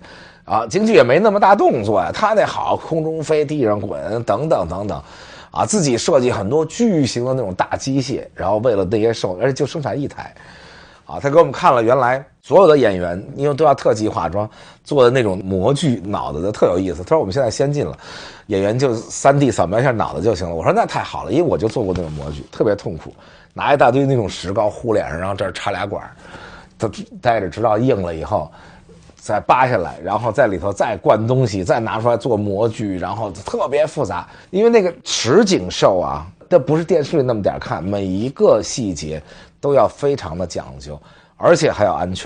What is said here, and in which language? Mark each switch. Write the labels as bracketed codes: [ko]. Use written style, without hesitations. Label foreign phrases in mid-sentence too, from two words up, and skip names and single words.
[zh] 啊，京劇也没那麼大動作呀，他那好，空中飛，地上滾，等等。啊，自己設計很多巨型的那種大機械，然後為了那些show，而且就生產1台。啊，他給我們看了原來所有的演員，因為都要特技化妝做的那種模具，腦袋的特有意思。他說我們現在先進了，演員就 3D 掃描一下腦袋就行了。我說那太好了，因為我就做過那種模具，特別痛苦，拿一大堆那種石膏糊臉上，然後這兒插2管，他待着直到硬了以後再扒下來，然後在裡頭再灌東西，再拿出來做模具，然后特別複雜。因為那個實景秀啊，這不是電視裡那麼點看，每一個細節都要非常的講究，而且還要安全。